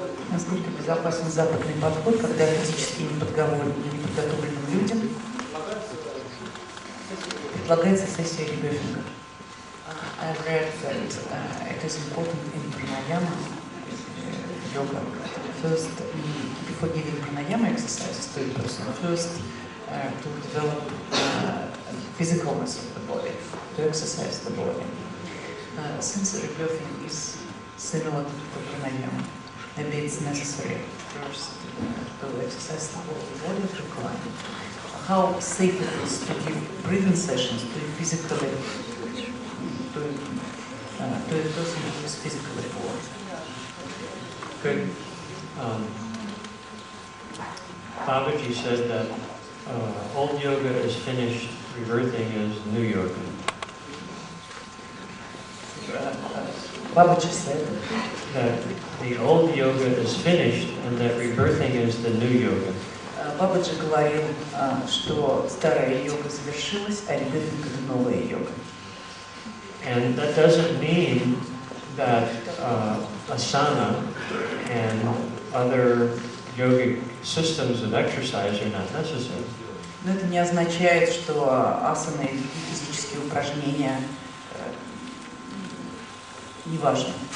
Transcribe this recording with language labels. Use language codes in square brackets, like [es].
[ru] Насколько безопасен западный подход, когда физически неподготовленным людям предлагается сессия Ребёфинга? [en] I read that it is important in pranayama, yoga, first, before giving pranayama exercises to a person, first to develop physicalness of the body, to exercise the body. Since Rebёfing is similar to pranayama, maybe it's necessary first to exercise the whole body of recline. How safe it is to give breathing sessions to a physically, to a person who is physically poor? Good. Babaji said that old yoga is finished, rebirthing is new yoga. Babaji said that the old yoga is finished and that rebirthing is the new yoga. [ru] Бабаджи говорил, что старая йога завершилась, а ребёфинг — это новая йога. [en] And that doesn't mean that asana and other yogic systems of exercise are not necessary. [ru] Но это не означает, что асаны и физические упражнения не важны.